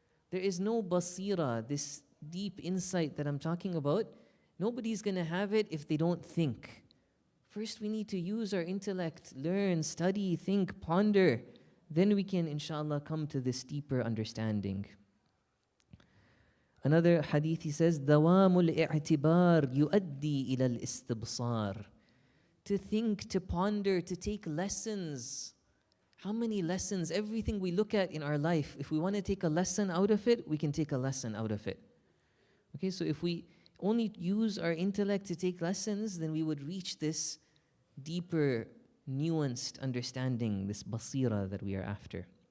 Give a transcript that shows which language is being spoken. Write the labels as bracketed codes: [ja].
[en] There is no basira, this deep insight that I'm talking about. Nobody's going to have it if they don't think. First, we need to use our intellect, learn, study, think, ponder. Then we can, inshallah, come to this deeper understanding. Another hadith, he says, [ar] دوام الاعتبار يؤدي إلى الاستبصار. [en] To think, to ponder, to take lessons. How many lessons? Everything we look at in our life, if we want to take a lesson out of it, we can take a lesson out of it. Okay, so if we only use our intellect to take lessons, then we would reach this deeper, nuanced understanding, this basira that we are after.